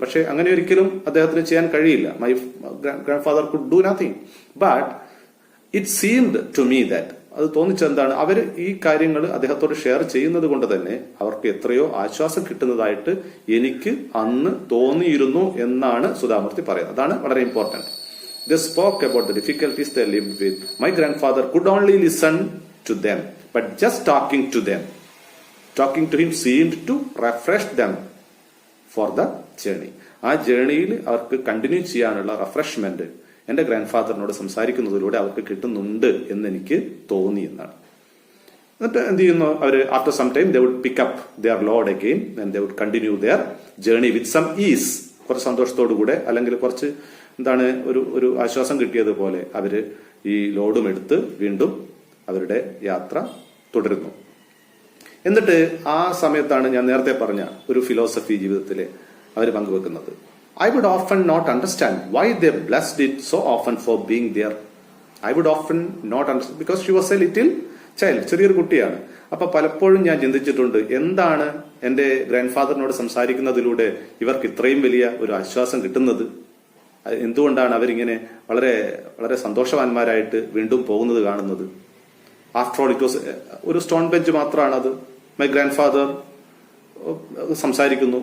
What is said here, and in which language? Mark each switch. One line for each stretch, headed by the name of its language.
Malayalam: പക്ഷെ അങ്ങനെ ഒരിക്കലും അദ്ദേഹത്തിന് ചെയ്യാൻ കഴിയില്ല.
English: my grandfather could do nothing, but it seemed to me that,
Malayalam: അത് തോന്നിച്ചെന്താണ്, അവർ ഈ കാര്യങ്ങൾ അദ്ദേഹത്തോട് ഷെയർ ചെയ്യുന്നത് കൊണ്ട് തന്നെ അവർക്ക് എത്രയോ ആശ്വാസം കിട്ടുന്നതായിട്ട് എനിക്ക് അന്ന് തോന്നിയിരുന്നു എന്നാണ് സുധാമൂർത്തി പറയുന്നത്. അതാണ് വളരെ important.
English: They spoke about the difficulties they lived with. My grandfather could only listen to them, but just talking to him seemed to refresh them for the journey.
Malayalam: ആ ജേർണിയിൽ അവർക്ക് കണ്ടിന്യൂ ചെയ്യാനുള്ള റിഫ്രഷ്മെന്റ് എന്റെ ഗ്രാൻഡ് ഫാദറിനോട് സംസാരിക്കുന്നതിലൂടെ അവർക്ക് കിട്ടുന്നുണ്ട് എന്ന് എനിക്ക് തോന്നി എന്നാണ്. എന്നിട്ട് എന്ത് ചെയ്യുന്നു അവര്?
English: After some time they would pick up their load again and they would continue their journey with some ease.
Malayalam: കുറച്ച് സന്തോഷത്തോടു കൂടെ, അല്ലെങ്കിൽ കുറച്ച് ഒരു ആശ്വാസം കിട്ടിയതുപോലെ അവര് ഈ ലോഡും എടുത്ത് വീണ്ടും അവരുടെ യാത്ര തുടരുന്നു. എന്നിട്ട് ആ സമയത്താണ് ഞാൻ നേരത്തെ പറഞ്ഞ ഒരു ഫിലോസഫി ജീവിതത്തിലെ അവർ പങ്കുവെക്കുന്നത്.
English: I would often not understand why they blessed it so often for being there. I would often not understand because she was a little child.
Malayalam: ചെറിയൊരു കുട്ടിയാണ്. അപ്പൊ പലപ്പോഴും ഞാൻ ചിന്തിച്ചിട്ടുണ്ട്, എന്താണ് എന്റെ ഗ്രാൻഡ് ഫാദറിനോട് സംസാരിക്കുന്നതിലൂടെ ഇവർക്ക് ഇത്രയും വലിയ ഒരു ആശ്വാസം കിട്ടുന്നത്? എന്തുകൊണ്ടാണ് അവരിങ്ങനെ വളരെ വളരെ സന്തോഷവാന്മാരായിട്ട് വീണ്ടും പോകുന്നത് കാണുന്നത്?
English: after all it was ഒരു stone bench
Malayalam: മാത്രമാണ് അത്.
English: my grandfather
Malayalam: സംസാരിക്കുന്നു.